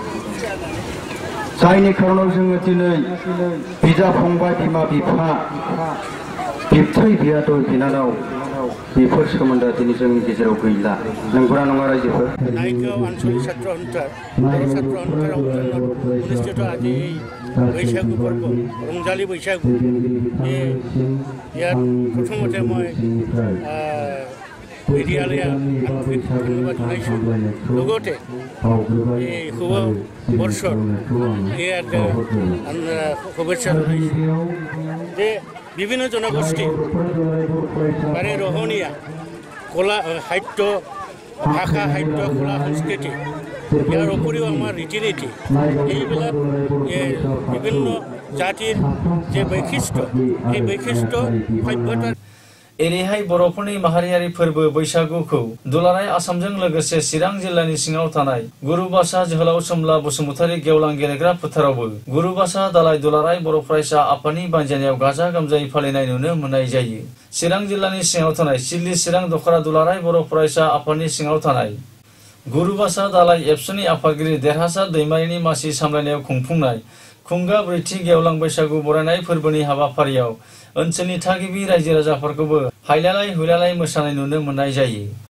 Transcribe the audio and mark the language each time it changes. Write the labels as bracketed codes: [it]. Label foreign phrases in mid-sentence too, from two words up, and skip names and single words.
[brx] जायनि खारनाव जोङो दिनै बिदा फंबाय बिमा बिफा बिबथै बियादै बिनानाव बेफोर सोमोन्दोआ दिनै जोंनि गेजेराव गैला नंगौना नङा रायजोफोर नायगाव आनसलिक छात्र अन्थार बर' छात्र अन्थाराव अनुष्ठित আজি बैसागु पर्व रंजाली बैसागु [as] ইয়াত প্ৰথমতে মই মিডিয়ালৈ আন্তৰিক ধন্যবাদ জনাইছোঁ লগতে এই শুভ বৰ্ষৰ ইয়াত শুভেচ্ছা জনাইছোঁ যে বিভিন্ন জনগোষ্ঠী বাৰে ৰহণীয়া কলা সাহিত্য ভাষা সাহিত্য কলা সংস্কৃতি ইয়াৰ উপৰিও আমাৰ ৰীতি নীতি এইবিলাক বিভিন্ন জাতিৰ যে বৈশিষ্ট্য এই বৈশিষ্ট্য সভ্যতাৰ [brx] एरैहाय बर'फोरनि माहारियारि फोरबो बैसागुखौ दुलाराय आसामजों लोगोसे चिरां जिल्लानि सिङाव थानाय गुरुबासा जोहोलाव सोमला बसुमतारी गेवलां गेलेग्रा फोथारावबो गुरुबासा दालाय दुलाराय बर' फरायसा आफादनि बानजायनायाव गाजा गोमजायै फालिनाय नुनो मोननाय जायो चिरां जिल्लानि सिङाव थानाय सिडली चिरां दखरा दुलाराय बर' फरायसा आफादनि सिङाव थानाय गुरुबासा दालाय एबसुनि आफादगिरि देरहासार दैमारिनि मासि सामलायनायाव खुंफुंनाय खुंगा ब्रैथि गेवलां बैसागु बरायनाय फोरबोनि हाबाफारियाव ओनसोलनि थागिबि रायजो राजाफोरखौबो हायलालाय हुइलालाय मोसानाय नुनो मोननाय जायो